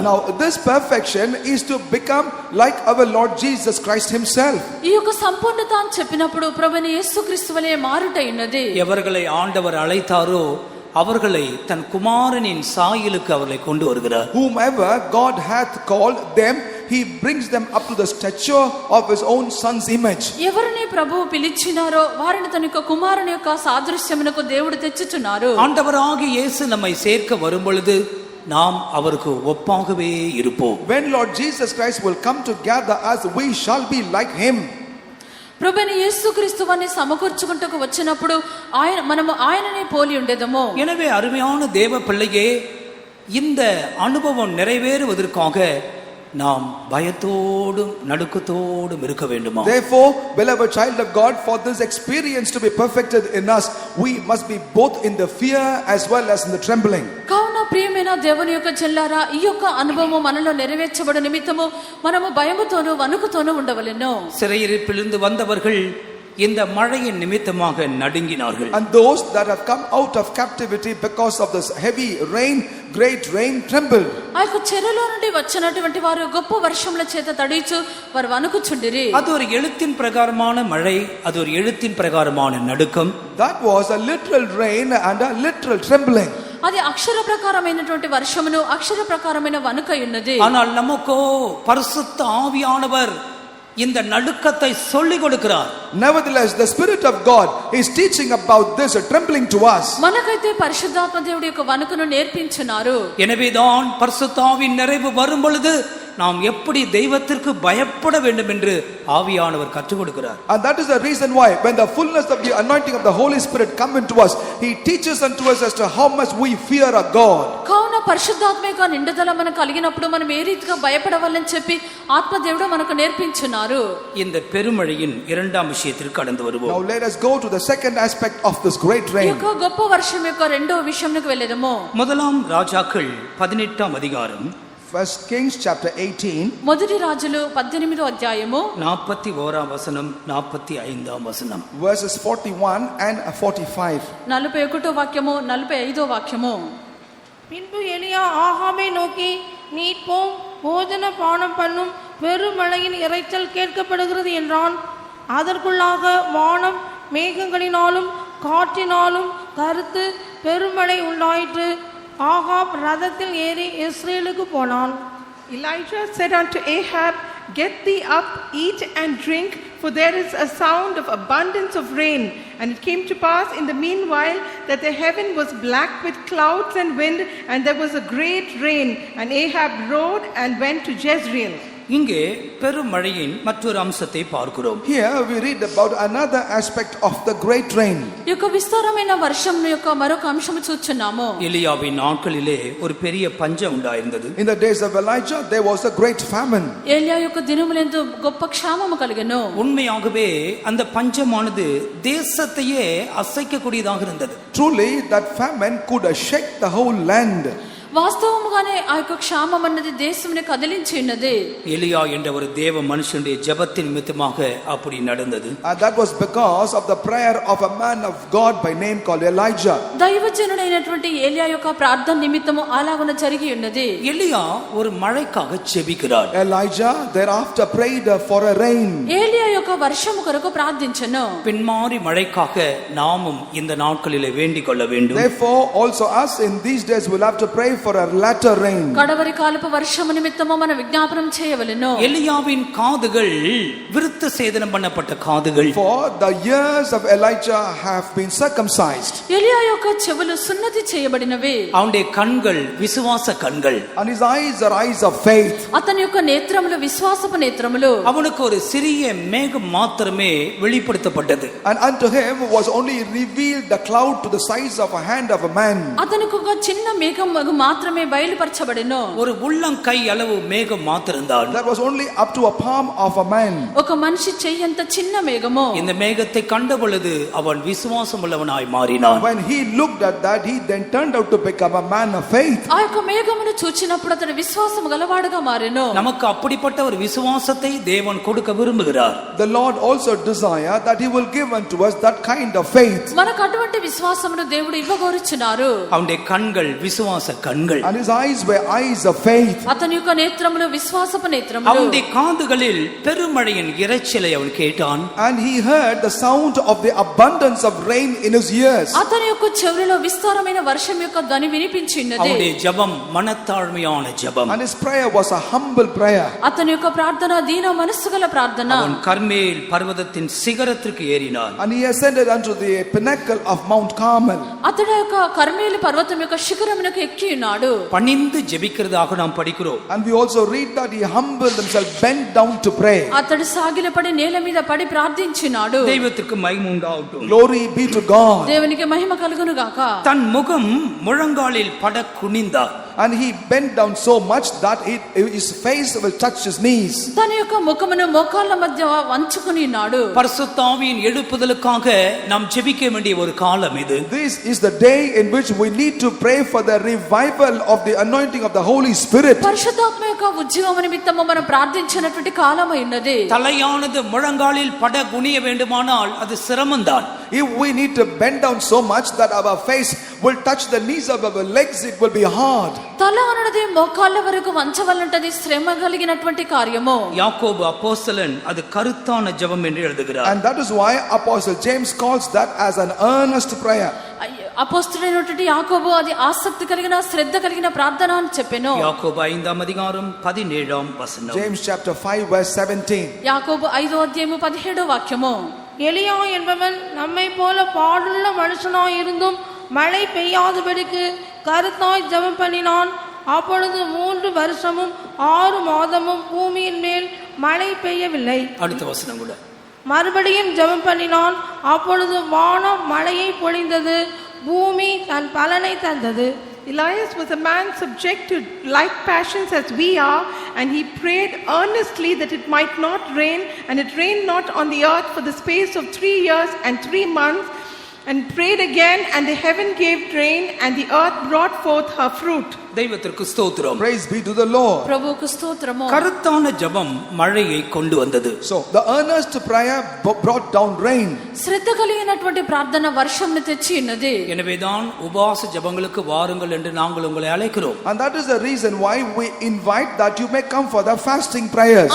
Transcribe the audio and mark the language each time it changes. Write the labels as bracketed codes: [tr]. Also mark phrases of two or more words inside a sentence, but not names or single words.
[en] Now this perfection is to become like our Lord Jesus Christ himself. [te] ఈ యొక్క సంపూర్ణత అని చెప్పినప్పుడు ప్రభువైన యేసుక్రీస్తు వలె మారుట ఉన్నది. [ta] எவர்களை ஆண்டவர் அழைத்தாரோ அவர்களை தன் குமாரனின் சாயலுக்கு அவர்களை கொண்டு வருகிறார். [en] Whomever God hath called them, he brings them up to the stature of his own son's image. [te] ఎవరిని ప్రభువు పిలిచినారో వారిని తన యొక్క కుమారుని యొక్క సాదృశ్యమునకు దేవుడు తెచ్చుచున్నారు. [ta] ஆண்டவராகிய இயேசு நம்மை சேர்க்க வரும் பொழுது நாம் அவருக்கு ஒப்பாகவே இருப்போம். [en] When Lord Jesus Christ will come to gather us, we shall be like him. [te] ప్రభువైన యేసుక్రీస్తు వారిని సమకూర్చుకుంటకు వచ్చినప్పుడు మనము ఆయననే పోలి ఉండేదము. [ta] எனவே அருமையான தேவ பிள்ளையே, இந்த அனுபவம் நிறைவேறுவதற்காக நாம் பயத்தோடும் நடுக்கத்தோடும் இருக்க வேண்டுமா? [en] Therefore, beloved child of God, for this experience to be perfected in us, we must be both in the fear as well as in the trembling. [te] కావున ప్రియమైన దేవుని యొక్క చెల్లారా, ఈ యొక్క అనుభవం మనలో నెరవేర్చబడు నిమిత్తము మనము భయముతోను వణుకుతోను ఉండవలెను. [ta] சிறையிருப்பிலிருந்து வந்தவர்கள் இந்த மழையின் நிமித்தமாக நடுங்கினார்கள். [en] And those that have come out of captivity because of this heavy rain, great rain, trembled. [te] ఆ యొక్క చెరలో నుండి వచ్చినటువంటి వారు గొప్ప వర్షముల చేత తడిచు వారు వణుకుచుండిరి. [ta] அது ஒரு எழுத்தின் பிரகாரமான மழை, அது ஒரு எழுத்தின் பிரகாரமான நடுக்கம். [en] That was a literal rain and a literal trembling. [te] అది అక్షర ప్రకారమైనటువంటి వర్షమును అక్షర ప్రకారమైన వణుకై ఉన్నది. [ta] ஆனால் நமக்கோ பரிசுத்த ஆவியானவர் இந்த நடுக்கத்தை சொல்லிக் கொடுக்கிறார். [en] Nevertheless, the Spirit of God is teaching about this trembling to us. [te] మనకైతే పరిశుద్ధాత్మ దేవుడి యొక్క వణుకును నేర్పించున్నారు. [ta] எனவேதான் பரிசுத்த ஆவியின் நிறைவு வரும் பொழுது நாம் எப்படி தெய்வத்திற்கு பயப்பட வேண்டும் என்று ஆவியானவர் கற்றுக் கொடுக்கிறார். [en] And that is the reason why when the fullness of the anointing of the Holy Spirit come into us, he teaches unto us as to how much we fear our God. [te] కావున పరిశుద్ధాత్మ యొక్క నిండుదల మనకు కలిగినప్పుడు మనం ఏ రీతిగా భయపడవాలని చెప్పి ఆత్మదేవుడు మనకు నేర్పించున్నారు. [ta] இந்த பெருமழையின் இரண்டாம் விஷயத்திற்கு கடந்து [en] Now [ta] வருவோம். [en] let us go to the second aspect of this great [te] ఈ [en] rain. [te] యొక్క గొప్ప వర్షం యొక్క రెండో విషయంలోకి వెళ్ళేదము. [ta] முதலாம் ராஜாக்கள் 18ஆம் அதிகாரம் [en] 1 Kings chapter 18, [te] మొదటి రాజులు 18వ అధ్యాయము [ta] 41ஆம் வசனம் 45ஆம் வசனம். [en] verses 41 and 45. [te] 41వ వాక్యము 45వ వాక్యము. [ta] பின்பு எலியா ஆகாபை நோக்கி, நீ போம், போஜன பானம் பண்ணும், பெருமழையின் இரைச்சல் கேட்கப்படுகிறது என்றான். அதற்குள்ளாக வானம் மேகங்களினாலும் காற்றினாலும் கருத்து பெருமழை உண்டாயிற்று. ஆகாப் ரதத்தில் ஏறி இஸ்ரேலுக்கு போனான். [en] Elijah said unto Ahab, Get thee up, eat and drink, for there is a sound of abundance of rain. And it came to pass in the meanwhile that the heaven was black with clouds and wind, and there was a great rain. And Ahab rode and went to Jezreel. [ta] இங்கே பெருமழையின் மற்றொரு அம்சத்தை பார்க்கிறோம். [en] Here we read about another aspect of the great rain. [te] ఈ యొక్క విస్తారమైన వర్షం యొక్క మరొక అంశము చూస్తున్నాము. [ta] எலியாவின் நாட்களிலே ஒரு பெரிய பஞ்சம் உண்டாயிருந்தது. [en] In the days of Elijah, there was a great famine. [te] ఏలియా యొక్క దినములందు గొప్ప క్షామము కలిగెను. [ta] உண்மையாகவே அந்த பஞ்சமானது தேசத்தையே அசைக்கக்கூடியதாக இருந்தது. [en] Truly, that famine could shake the whole land. [te] వాస్తవముగానే ఆ యొక్క క్షామం అన్నది దేశముని కదిలించి ఉన్నది. [ta] எலியா என்ற ஒரு தேவ மனுஷனுடைய ஜெபத்தின் நிமித்தமாக அப்படி நடந்தது. [en] And that was because of the prayer of a man of God by name called Elijah. [te] దైవజనుడైనటువంటి ఏలియా యొక్క ప్రార్థన నిమిత్తము అలాగున జరిగి ఉన్నది. [ta] எலியா ஒரு மழைக்காக ஜெபிக்கிறார். [en] Elijah thereafter prayed for a rain. [te] ఏలియా యొక్క వర్షము కొరకు ప్రార్థించెను. [ta] பின்மாறி மழைக்காக நாமும் இந்த நாட்களிலே வேண்டிக் கொள்ள வேண்டும். [en] Therefore also us in these days will have to pray for a latter rain. [te] కడవరి కాలపు వర్షము నిమిత్తము మన విజ్ఞాపనం చేయవలెను. [ta] எலியாவின் காதுகள் விருத்த சேதனம் பண்ணப்பட்ட காதுகள். [en] For the ears of Elijah have been circumcised. [te] ఏలియా యొక్క చెవులు సున్నతి చేయబడినవి. [ta] அவனுடைய கண்கள் விசுவாச கண்கள். [en] And his eyes are eyes of faith. [te] అతని యొక్క నేత్రములు విశ్వాసపు నేత్రములు. [ta] அவனுக்கு ஒரு சிறிய மேகம் மாத்திரமே வெளிப்படுத்தப்பட்டது. [en] And unto him was only revealed the cloud to the size of a hand of a man. [te] అతనికి ఒక చిన్న మేఘం మాత్రమే బయలుపరచబడెను. [ta] ஒரு உள்ளங்கை அளவு மேகம் மாத்திருந்தான். [en] That was only up to a palm of a man. [te] ఒక మనిషి చెయ్యంత చిన్న మేఘము. [ta] இந்த மேகத்தை கண்ட பொழுது அவன் விசுவாசம் உள்ளவனாய் மாறினான். [en] When he looked at that, he then turned out to become a man of faith. [te] ఆ యొక్క మేఘమును చూచినప్పుడు అతడు విశ్వాసం గలవాడుగా మారెను. [ta] நமக்கு அப்படிப்பட்ட ஒரு விசுவாசத்தை தேவன் கொடுக்க விரும்புகிறார். [en] The Lord also desire that he will give unto us that kind of faith. [te] మనకు అటువంటి విశ్వాసమును దేవుడు ఇవ్వగోరుచున్నారు. [ta] அவனுடைய கண்கள் விசுவாச கண்கள். [en] And his eyes were eyes of faith. [te] అతని యొక్క నేత్రములు విశ్వాసపు నేత్రములు. [ta] அவனுடைய காதுகளில் பெருமழையின் இரைச்சலை அவன் கேட்டான். [en] And he heard the sound of the abundance of rain in his ears. [te] అతని యొక్క చెవులలో విస్తారమైన వర్షం యొక్క ధ్వని వినిపించినది. [ta] அவனுடைய ஜெபம் மனத்தாழ்மையான ஜெபம். [en] And his prayer was a humble prayer. [te] అతని యొక్క ప్రార్థన దీన మనస్సు గల ప్రార్థన. [ta] அவன் கர்மேல் பர்வதத்தின் சிகரத்திற்கு ஏறினான். [en] And he ascended unto the pinnacle of Mount Carmel. [te] అతడు యొక్క కర్మేలు పర్వతం యొక్క శిఖరమునకు ఎక్కి ఉన్నాడు. [ta] பணிந்து ஜெபிக்கிறதாக நாம் படிக்கிறோம். [en] And we also read that he humbled himself, bent down to pray. [te] అతడు సాగిలపడి నేల మీద పడి ప్రార్థించినాడు. [ta] தெய்வத்திற்கு மகிமை உண்டாகட்டும். [en] Glory be to God. [te] దేవునికి మహిమ కలుగును గాక. [ta] தன் முகம் முழங்காலில் பட குனிந்தார். [en] And he bent down so much that his face will touch his knees. [te] తన యొక్క ముఖమును మోకాళ్ళ మధ్య వంచుకొని ఉన్నాడు. [ta] பரிசுத்த ஆவியின் எழுப்புதலுக்காக நாம் ஜெபிக்க வேண்டிய ஒரு காலம் இது. [en] This is the day in which we need to pray for the revival of the anointing of the Holy Spirit. [te] పరిశుద్ధాత్మ యొక్క ఉద్యోగం నిమిత్తము మనం ప్రార్థించినటువంటి కాలమై ఉన్నది. [ta] தலையானது முழங்காலில் பட குனிய வேண்டுமானால் அது சிரமம்தான். [en] If we need to bend down so much that our face will touch the knees of our legs, it will be hard. [te] తల అన్నది మోకాళ్ళ వరకు వంచవలంటది శ్రమ కలిగినటువంటి కార్యము. [ta] யாக்கோபு அப்போஸ்தலன் அது கருத்தான ஜெபம் என்று எழுதுகிறார். [en] And that is why Apostle James calls that as an earnest prayer. [te] అపోస్తలుడైనటువంటి యాకోబు అది ఆసక్తి కలిగిన శ్రద్ధ కలిగిన ప్రార్థన అని చెప్పెను. [ta] யாக்கோபு 5ஆம் அதிகாரம் 17ஆம் வசனம். [en] James chapter 5 verse 17. [te] యాకోబు 5వ అధ్యాయము 17వ వాక్యము. [ta] எலியா என்பவன் நம்மை போல பாடுள்ள மனுஷனாய் இருந்தும் மழை பெய்யாதபடிக்கு கருத்தாய் ஜெபம் பண்ணினான். அப்பொழுது 3 வருஷமும் 6 மாதமும் பூமியின் மேல் மழை பெய்யவில்லை. அடுத்த வசனம் கூட. மறுபடியும் ஜெபம் பண்ணினான். அப்பொழுது வானம் மழையை பொழிந்தது, பூமி தன் பலனை தந்தது. [en] Elias was a man subject to like passions as we are, and he prayed earnestly that it might not rain, and it rained not on the earth for the space of 3 years and 3 months, and prayed again, and the heaven gave rain, and the earth brought forth her fruit. [ta] தெய்வத்திற்கு ஸ்தோத்திரம். [en] Praise be to the Lord. [te] ప్రభువుకు స్తోత్రము. [ta] கருத்தான ஜெபம் மழையை கொண்டு வந்தது. [en] So the earnest prayer brought down rain. [te] శ్రద్ధ కలిగినటువంటి ప్రార్థన వర్షంని తెచ్చి ఉన్నది. [ta] எனவேதான் உபவாச ஜெபங்களுக்கு வாருங்கள் என்று நாங்கள் உங்களை அழைக்கிறோம். [en] And that is the reason why we invite that you may come for the fasting prayers.